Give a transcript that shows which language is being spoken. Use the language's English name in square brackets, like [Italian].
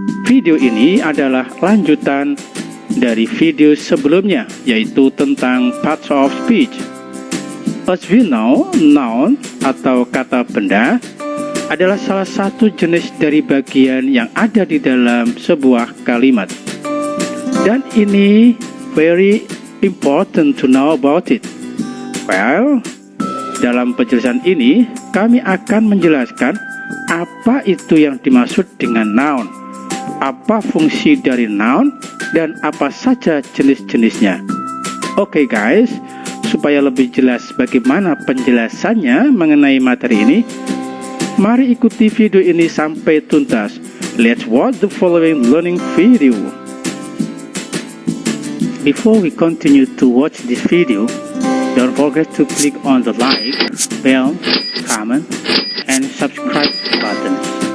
[Indonesian] Video ini adalah lanjutan dari video sebelumnya, yaitu tentang parts of speech. [English] As we know, [Indonesian] noun atau kata benda adalah salah satu jenis dari bagian yang ada di dalam sebuah kalimat. Dan ini [English] very important to know about it. [Indonesian] Well, dalam penjelasan ini kami akan menjelaskan apa itu yang dimaksud dengan noun, apa fungsi dari noun, dan apa saja jenis-jenisnya. Oke guys, supaya lebih jelas bagaimana penjelasannya mengenai materi ini, mari ikuti video ini sampai tuntas. [English] Let's watch the following learning video. Before we continue to watch this video, don't forget to click on the like, bell, comment, and subscribe buttons.